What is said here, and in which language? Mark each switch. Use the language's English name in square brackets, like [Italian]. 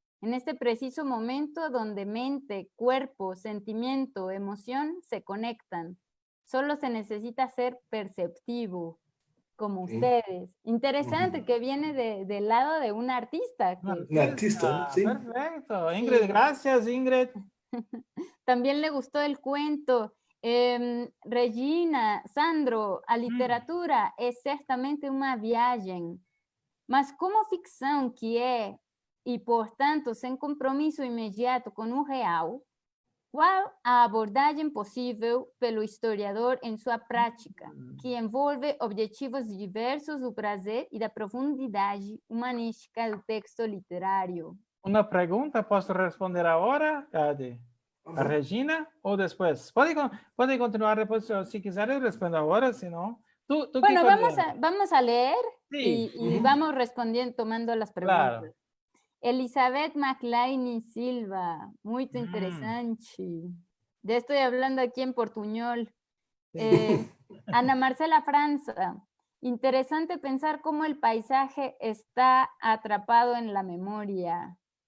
[Spanish] En este preciso momento donde mente, cuerpo, sentimiento, emoción se conectan. Solo se necesita ser perceptivo, como ustedes. Interesante que viene del lado de un artista. Un artista, sí. Perfecto. Ingrid, sí. Gracias, Ingrid. También le gustó el cuento. [Portuguese] Regina, Sandro, a literatura é certamente uma viagem, mas como ficção que é, e portanto sem compromisso imediato com o real, qual a abordagem possível pelo historiador em sua prática, que envolve objetivos diversos do prazer e da profundidade humanística do texto literário? Uma pergunta, posso responder agora, Adi? A Regina ou depois? Pode continuar depois, se quiser, eu respondo agora, se não... [Spanish] Bueno, vamos a leer sí. y vamos respondiendo, tomando las preguntas. Claro. Elizabeth McLean Silva, muy interesante. Ya estoy hablando aquí en portuñol. Ana Marcela Franza, interesante pensar cómo el paisaje está atrapado en la memoria.